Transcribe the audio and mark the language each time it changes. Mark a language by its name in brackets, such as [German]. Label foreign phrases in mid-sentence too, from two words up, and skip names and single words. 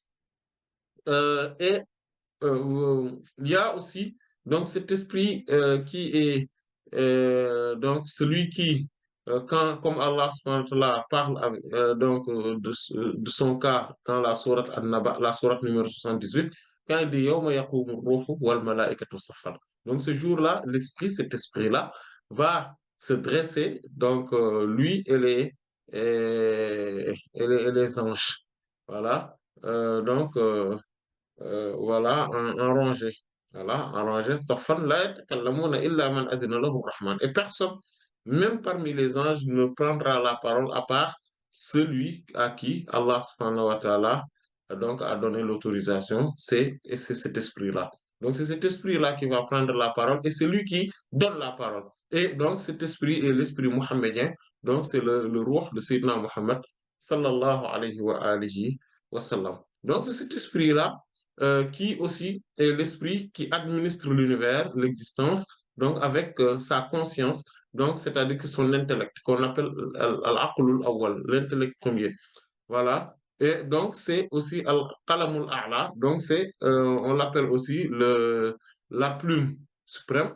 [French] Et il y a aussi donc cet esprit qui est donc celui qui, comme Allah [Arabic] سبحانه وتعالى [French] parle donc de son cas dans la sourate An-Naba, la sourate numéro 78, quand il dit [Arabic] يوم يقوم الروح والملائكة صفا. [French] Donc ce jour-là, cet esprit-là, va se dresser, donc lui et les anges. Voilà. Donc, voilà, en rangée. Voilà, en rangée. [Arabic] صفا لا يتكلمون إلا من أذن له الرحمن. [French] Et personne, même parmi les anges, ne prendra la parole à part celui à qui Allah [Arabic] سبحانه وتعالى [French] donc a donné l'autorisation, c'est cet esprit-là. Donc c'est cet esprit-là qui va prendre la parole et c'est lui qui donne la parole. Et donc cet esprit est l'esprit mohammedien, donc c'est le roi de [Arabic] سيدنا محمد صلى الله عليه وآله وسلم. [French] Donc c'est cet esprit-là qui aussi est l'esprit qui administre l'univers, l'existence, donc avec sa conscience, donc c'est-à-dire que son intellect, qu'on appelle [Arabic] العقل الأول, [French] l'intellect premier. Voilà. Et donc c'est aussi [Arabic] القلم الأعلى, [French] donc on l'appelle aussi la plume suprême.